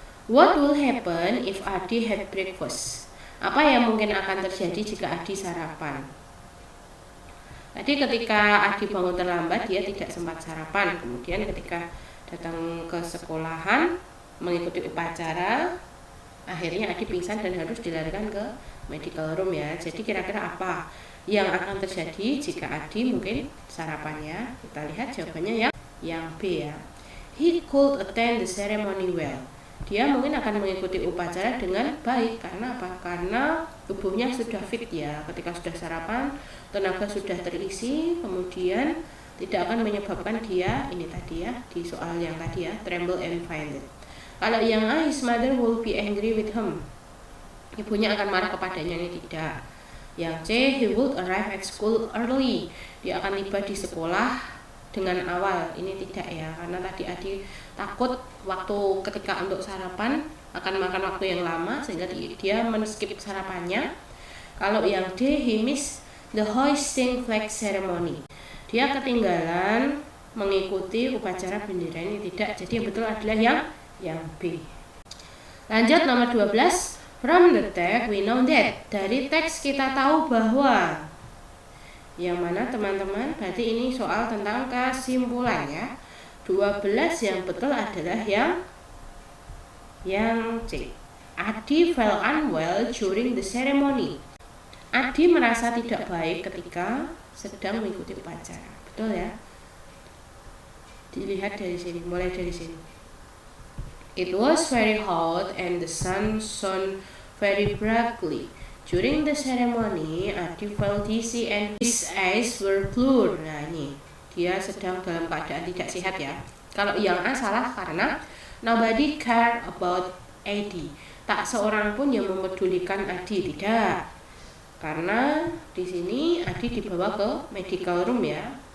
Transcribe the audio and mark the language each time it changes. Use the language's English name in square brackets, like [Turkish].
[English] What will happen if Adi had breakfast? [Indonesian] Apa yang mungkin akan terjadi jika Adi sarapan? Tadi ketika Adi bangun terlambat, dia tidak sempat sarapan. Kemudian ketika datang ke sekolahan mengikuti upacara, akhirnya Adi pingsan dan harus dilarikan ke medical room ya. Jadi kira-kira apa yang akan terjadi jika Adi mungkin sarapannya? Kita lihat jawabannya yang B ya. [English] He could attend the ceremony well. [Indonesian] Dia mungkin akan mengikuti upacara dengan baik. Karena apa? Karena tubuhnya sudah fit ya. Ketika sudah sarapan, tenaga sudah terisi, kemudian tidak akan menyebabkan dia, ini tadi ya, di soal yang tadi ya, [English] tremble and fainted. [Indonesian] Kalau yang A, [English] his mother will be angry with him. [Indonesian] Ibunya akan marah kepadanya, ini tidak. Yang C, [English] he would arrive at school early. [Indonesian] Dia akan tiba di sekolah dengan awal, ini tidak ya, karena tadi Adi takut waktu ketika untuk sarapan akan makan waktu yang lama sehingga dia men-skip sarapannya. Kalau yang D, [English] he missed the hoisting flag ceremony. [Indonesian] Dia ketinggalan mengikuti upacara bendera, ini tidak. Jadi yang betul adalah yang B. Lanjut nomor 12. [English] From the text we know that. [Indonesian] Dari teks kita tahu bahwa. Yang mana teman-teman? Berarti ini soal tentang kesimpulan ya. 12 yang betul adalah yang C. [English] Adi felt unwell during the ceremony. [Indonesian] Adi merasa tidak baik ketika sedang mengikuti upacara. Betul ya? Dilihat dari sini, mulai dari sini. [English] It was very hot and the sun shone very brightly. During the ceremony, Adi felt dizzy and his eyes were blurred. [Indonesian] Nah ini, dia sedang dalam keadaan tidak sehat ya. Kalau yang A salah karena [English] nobody cared about Adi. [Indonesian] Tak seorang pun yang memedulikan Adi, tidak. Karena di sini Adi dibawa ke medical room ya.